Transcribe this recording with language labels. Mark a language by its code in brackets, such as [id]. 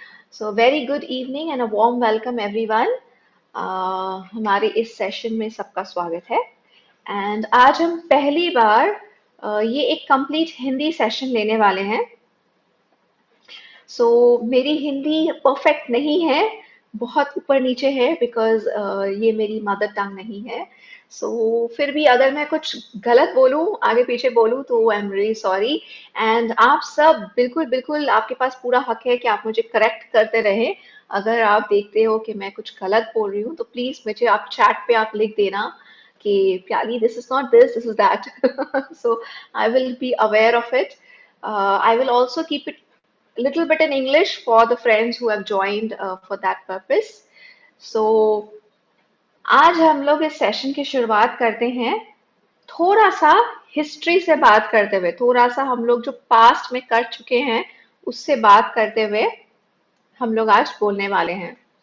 [en] So very good evening and a warm welcome everyone. [hi] हमारे इस session में सबका स्वागत है एंड आज हम पहली बार ये एक कंप्लीट हिंदी सेशन लेने वाले हैं। सो मेरी हिंदी परफेक्ट नहीं है, बहुत ऊपर नीचे है बिकॉज ये मेरी मदर टंग नहीं है। सो फिर भी अगर मैं कुछ गलत बोलूं, आगे पीछे बोलूं तो [en] I am really sorry. [hi] And आप सब बिल्कुल बिल्कुल आपके पास पूरा हक है कि आप मुझे करेक्ट करते रहें। अगर आप देखते हो कि मैं कुछ गलत बोल रही हूँ तो प्लीज मुझे आप चैट पे आप लिख देना कि प्याली [en] This is not this is that. So I will be aware of it. I will also keep it little bit in English for the friends who have joined for that purpose. [hi] So आज हम लोग इस session की शुरुआत करते हैं थोड़ा सा हिस्ट्री से बात करते हुए, थोड़ा सा हम लोग जो पास्ट में कर चुके हैं उससे बात करते हुए हम लोग आज बोलने वाले हैं।